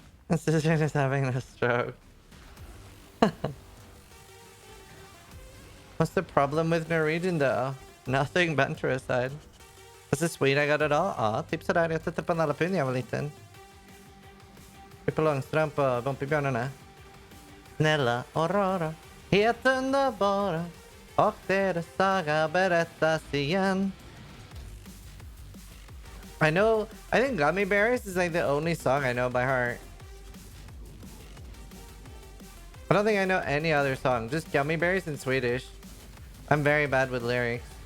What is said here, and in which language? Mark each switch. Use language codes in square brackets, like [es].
[en] Zizaran is having a stroke. What's the problem with Norwegian though? Nothing Bantericide. This is sweet, I got it all. [sv] Ja, tipsa där. Jag tittade på en jalapeno när jag var liten. Pippi Långstrump och Bumpibjörnarna. Snälla och rara, helt underbara. Och deras saga berättas igen. [en] I think Gummy Bears is like the only song I know by heart. I don't think I know any other song, just Gummy Bears in Swedish. I'm very bad with lyrics.